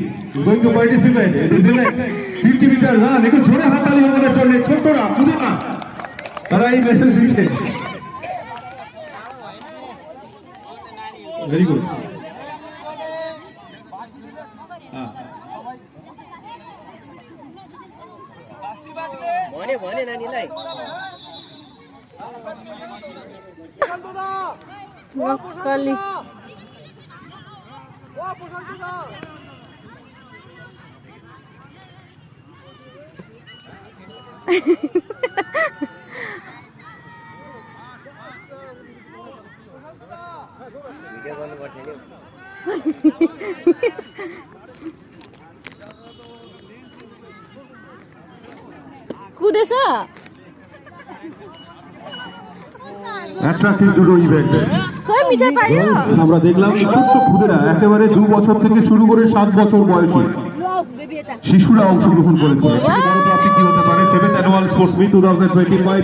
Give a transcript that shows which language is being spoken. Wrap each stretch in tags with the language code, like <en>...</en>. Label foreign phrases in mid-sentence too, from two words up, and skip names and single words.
<en>going to participate. It is in 50 meters run.</en> <bn>একটু জোরে হাততালি আমাদের জন্য, ছোটরা বুঝো না, তারা এই মেসেজ দিচ্ছে।</bn> <en>very good.</en> <ne>भने नानीलाई नक्कली भिडियो गर्नु पर्छ नि कुदेछ</ne> <bn>অ্যাট্রাক্টিভ দুটো ইভেন্ট কই মিঠাই পাইও আমরা দেখলাম ছোট্ট খুদেরা একেবারে 2 বছর থেকে শুরু করে 7 বছর বয়সী শিশুরা অংশগ্রহণ করেছে। বড় ট্রফি কি হতে পারে?</bn> <en>7th annual sports meet 2025.</en>